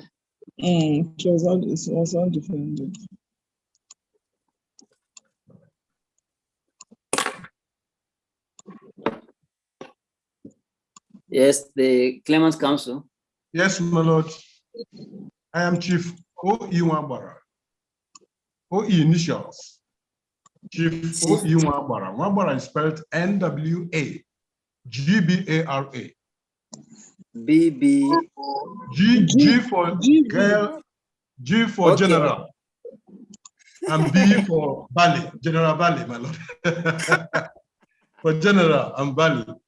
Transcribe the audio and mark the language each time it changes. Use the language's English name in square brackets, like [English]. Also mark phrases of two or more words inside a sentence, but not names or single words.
[English] It was not defendant. Yes, the Claimant's Council. Yes, my lord. I am Chief O.E. Nwagbara. O.E. initials. Chief O.E. Nwagbara. Nwagbara is spelled N-W-A-G-B-A-R-A. B-B. G for girl, G for general, and B for Bali, General Bali, my lord. For general and Bali.